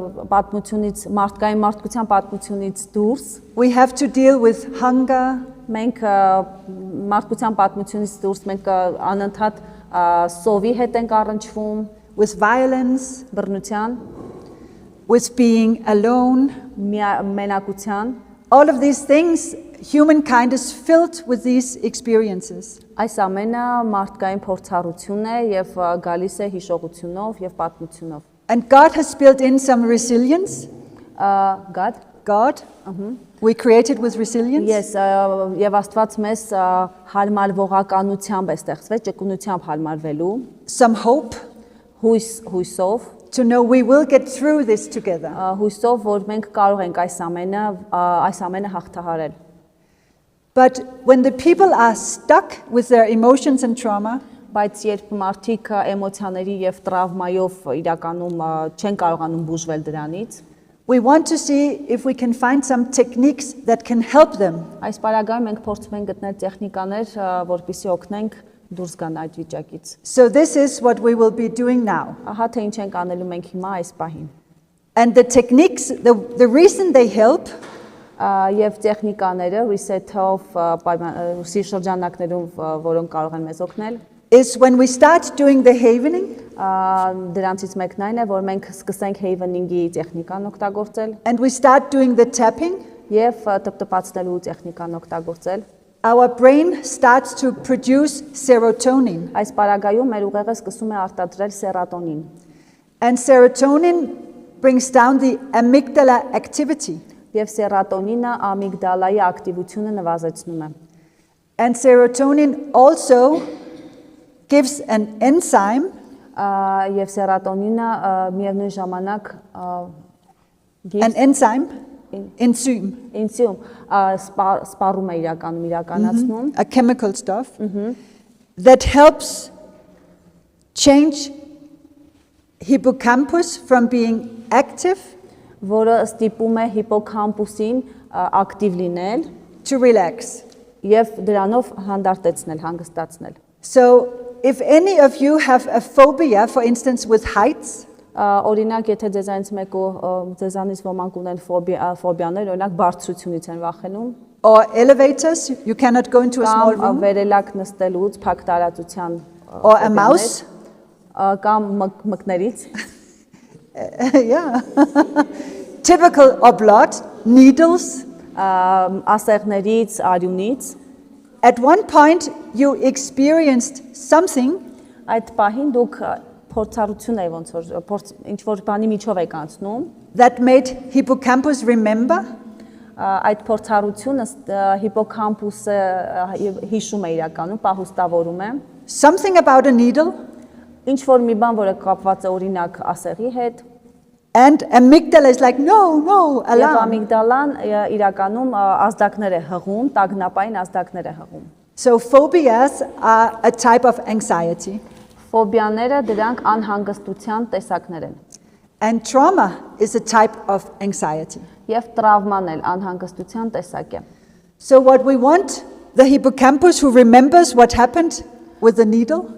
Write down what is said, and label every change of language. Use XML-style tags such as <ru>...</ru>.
<hy>Պատմությունից, մարդկության պատմությունից դուրս</hy> <en>we have to deal with hunger,</en> <hy>մենք մարդկության պատմությունից դուրս մենք անընդհատ սովի հետ ենք առնչվում,</hy> <en>with violence,</en> <hy>բռնության,</hy> <en>with being alone.</en> <hy>մենակության,</hy> <en>All of these things, humankind is filled with these experiences.</en> <hy>այս ամենը մարդկային փորձառություն է եւ գալիս է հիշողությունով եւ պատմությունով։</hy> <en>And God has built in some resilience. God, we created with resilience.</en> <hy>Yes, եւ Աստված մեզ հարմարվողականությամբ է ստեղծվել, ճկունությամբ հարմարվելու,</hy> <en>Some hope</en> <hy>հույսով,</hy> <en>to know we will get through this together.</en> <hy>հույսով, որ մենք կարող ենք այս ամենը հաղթահարել։</hy> <en>But when the people are stuck with their emotions and trauma,</en> <hy>Բայց երբ մարդիկ էմոցիաների եւ տրավմայով իրականում չեն կարողանում բուժվել դրանից,</hy> <en>we want to see if we can find some techniques that can help them.</en> <hy>այս պարագայում մենք փորձում ենք գտնել տեխնիկաներ, որպեսզի օգնենք դուրս գան այդ վիճակից։</hy> <en>So this is what we will be doing now.</en> <hy>Ահա թե ինչ ենք անելու մենք հիմա այս պահին։</hy> <en>And the techniques, the reason they help</en> <hy>Եվ տեխնիկաները reset-ով շրջանակներում, որոնք կարող են մեզ օգնել,</hy> <en>is when we start doing the havening,</en> <hy>դրանցից մեկն այն է, որ մենք սկսենք havening-ի տեխնիկան օգտագործել</hy> <en>and we start doing the tapping,</en> <hy>եւ տպտպացնելու տեխնիկան օգտագործել։</hy> <en>our brain starts to produce serotonin.</en> <hy>Այս պարագայում մեր ուղեղը սկսում է արտադրել սերատոնին։</hy> <en>And serotonin brings down the amygdala activity.</en> <hy>Եվ սերատոնինը ամիգդալայի ակտիվությունը նվազեցնում է։</hy> <en>And serotonin also gives an enzyme</en> <hy>Եվ սերատոնինը միևնույն ժամանակ</hy> <en>an enzyme, enzyme,</en> <hy>ինսիում սպառում է իրականացնում,</hy> <en>a chemical stuff, that helps change hippocampus from being active</en> <hy>որը ստիպում է հիպոկամպուսին ակտիվ լինել</hy> <en>to relax.</en> <hy>եւ դրանով հանդարտեցնել, հանգստացնել։</hy> <en>So if any of you have a phobia, for instance, with heights,</en> <hy>Օրինակ, եթե ձեզանից ոմանք ունեն ֆոբիաներ, օրինակ բարձրությունից են վախենում,</hy> <en>or elevators, you cannot go into a small</en> <hy>կամ</hy> <en>room,</en> <hy>վերելակ նստելուց, փակ տարածության</hy> <en>or a mouse,</en> <hy>կամ մկներից,</hy> <en>yeah, typical, or blood, needles.</en> <hy>ասեղներից, արյունից,</hy> <en>At one point, you experienced something</en> <hy>այդ պահին դուք փորձառություն եք ոնց որ ինչ որ բանի միջով եք անցնում,</hy> <en>that made hippocampus remember,</en> <hy>այդ փորձառությունը հիպոկամպուսը հիշում է իրականում, պահուստավորում է,</hy> <en>something about a needle,</en> <hy>Ինչ որ մի բան, որը կապված է օրինակ ասեղի հետ,</hy> <en>and amygdala is like, no, no,</en> <hy>եւ</hy> <en>alarm.</en> <hy>ամիգդալան իրականում ազդակներ է հղում, տագնապային ազդակներ է հղում։</hy> <en>So phobias are a type of anxiety.</en> <hy>Ֆոբիաները դրանք անհանգստության տեսակներ են։</hy> <en>And trauma is a type of anxiety.</en> <hy>Եվ տրավման էլ անհանգստության տեսակ է։</hy> <en>So what we want, the hippocampus who remembers what happened with the needle,</en>